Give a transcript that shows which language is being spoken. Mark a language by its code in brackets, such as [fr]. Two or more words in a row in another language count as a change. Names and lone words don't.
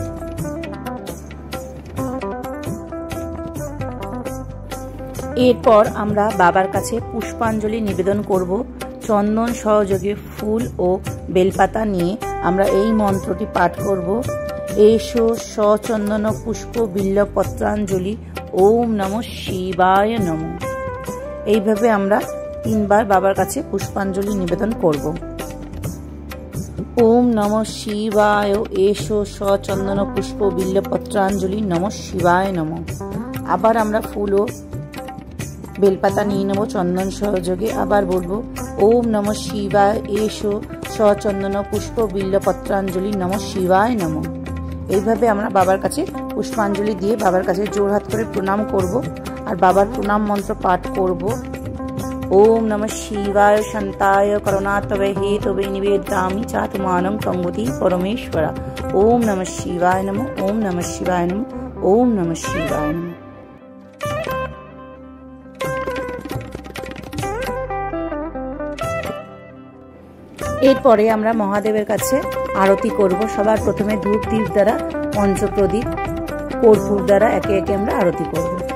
[bn] এরপর আমরা বাবার কাছে পুষ্পাঞ্জলি নিবেদন করব। চন্দন সহযোগে ফুল ও বেলপাতা নিয়ে আমরা এই মন্ত্রটি পাঠ করব। [sa] এসো সচন্দন পুষ্প বিল্বপত্রাঞ্জলি ওম নমঃ শিবায় নমঃ। [bn] এইভাবে আমরা 3 বার বাবার কাছে পুষ্পাঞ্জলি নিবেদন করব। [sa] ওম নমঃ শিবায় এসো সচন্দন পুষ্প বিল্বপত্রাঞ্জলি নমঃ শিবায় নমঃ। [bn] আবার আমরা ফুল ও বেলপাতা নিয়ে নেব চন্দন সহযোগে। আবার বলবো [sa] ওম নমঃ শিবায় এসো সচন্দন পুষ্প বিল্বপত্রাঞ্জলি নমঃ শিবায় নমঃ। [bn] এইভাবে আমরা বাবার কাছে পুষ্পাঞ্জলি দিয়ে বাবার কাছে জোড়হাত করে প্রণাম করব আর বাবার প্রণাম মন্ত্র পাঠ করব। [sa] ওম নমঃ শিবায় শান্তায় করুণাতবে হেতবে নিবেদয়ামি চাতুমানং ত্বঙ্গতি পরমেশ্বর। ওম নমঃ শিবায় নমঃ। ওম নমঃ শিবায় নমঃ। ওম নমঃ শিবায় নমঃ। [bn] এরপরে আমরা মহাদেবের কাছে আরতি করব। সবার প্রথমে ধূপ দীপ দ্বারা, পঞ্চপ্রদীপ, কর্পূর দ্বারা একে একে আমরা আরতি করব।